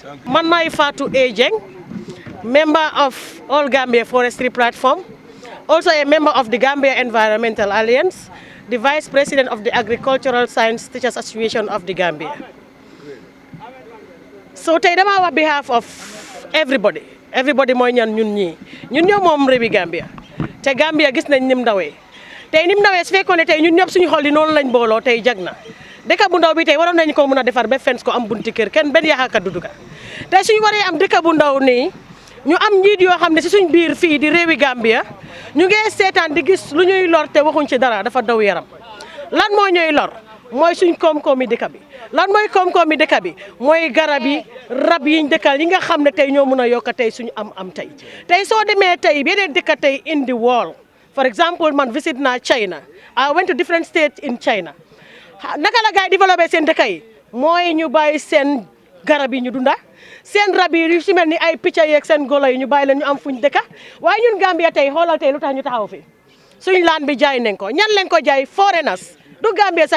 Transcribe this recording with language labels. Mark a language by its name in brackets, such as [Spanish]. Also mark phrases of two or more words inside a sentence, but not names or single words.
[English] Manmai Fatou Agent, member of All Gambia Forestry Platform, also a member of the Gambia Environmental Alliance, the Vice President of the Agricultural Science Teachers Association of the Gambia. So today, on behalf of everybody [Wolof] mooy ñaan ñun ñoo moom réewi Gambia te Gambia gis nañ nim ndawee tey nim ndawee su fekkoon ne tey ñun ñëpp suñu xol yi noonu lañ booloo tey jag na dëkk bu ndaw bi tey waroon nañu ko mën a defar ba fens ko am bunti kër kenn benn yaxakat du dugga tey suñu waree am dëkk bu ndaw nii ñu am njiit yoo xam ne si suñ biir fii di réewi Gambia ñu ngi seetaan di gis lu ñuy lor te waxuñ ci dara dafa daw yaram lan moo ñuy lor mooy suñ koom-koomi dëkk bi lan mooy koom-koomi dëkk bi mooy garab yi rab yiñ dëkkal yi nga xam ne tey ñoo mën a yokk tey suñu am tey soo demee tey beneen dëkk tey in [English] the world for example [Wolof] man visit naa China [English] I went to different states in China [Wolof] naka la gaay développé seen dëkk yi mooy ñu bàyyi seen garab yi ñu dunda seen rab yi yu si mel ni ay picca yeeg seen golo yi ñu bàyyi leen ñu am fuñ dëkka waaye ñun Gambia tey xoolal tey lu tax ñu taxaw fi suñ laan bi jaay nañ ko ñan leen ko jaay foreigners du Gambia sax